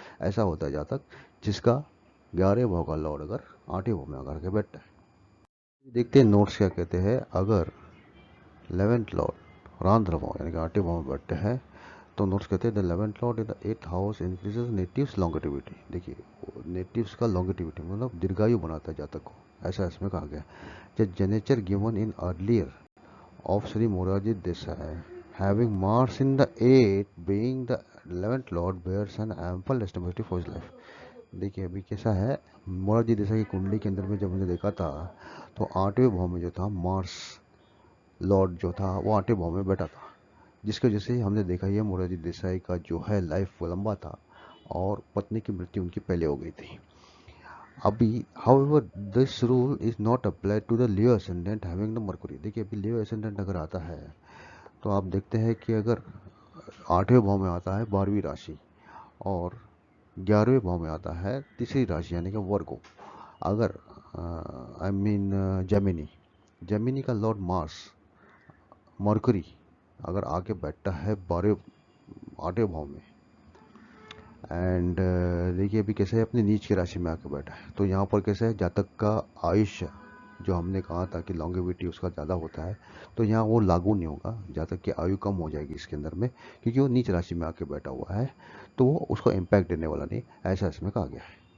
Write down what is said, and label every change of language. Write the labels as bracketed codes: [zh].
[hi] ऐसा होता है जातक जिसका 11 भाव का लॉर्ड अगर 8वें भाव में आकर के बैठता है। देखते हैं नोट्स क्या कहते हैं। अगर 11th लॉर्ड रांद्र भाव यानी कि 8वें भाव में बैठते हैं तो नोट्स कहते हैं [en] The 11th lord in the 8th house increases natives longevity. [hi] देखिए नेटिव्स का लॉन्गेटिविटी मतलब दीर्घायु बनाता है जातक को, ऐसा इसमें कहा गया। [en] The geniture given in earlier of Sri Morarji Desai, having Mars in the 8th, being the 11th Lord, bears an ample responsibility for his life. [hi] देखिए अभी कैसा है, मोरारजी देसाई की कुंडली के अंदर में जब हमने देखा था तो 8वें भाव में जो था मार्स लॉर्ड जो था वो 8वें भाव में बैठा था, जिसकी वजह से हमने देखा ये मोरारजी देसाई का जो है लाइफ वो लंबा था और पत्नी की मृत्यु उनकी पहले हो गई थी। [en] अभी however this rule is not applied to the Leo ascendant having the Mercury। [hi] देखिए अभी लियो ascendant अगर आता है तो आप देखते हैं कि अगर 8वें भाव में आता है 12वीं राशि और 11वें भाव में आता है तीसरी राशि यानी कि वर्गो। अगर आई मीन जेमिनी का लॉर्ड मार्स मर्कुरी अगर आके बैठता है 8वें भाव में एंड देखिए अभी कैसे है अपनी नीच की राशि में आके बैठा है, तो यहाँ पर कैसे है जातक का आयुष्य जो हमने कहा था कि लॉन्गेविटी उसका ज़्यादा होता है, तो यहाँ वो लागू नहीं होगा, जातक की आयु कम हो जाएगी इसके अंदर में, क्योंकि वो नीच राशि में आके बैठा हुआ है तो वो उसको इम्पैक्ट देने वाला नहीं, ऐसा इसमें कहा गया है।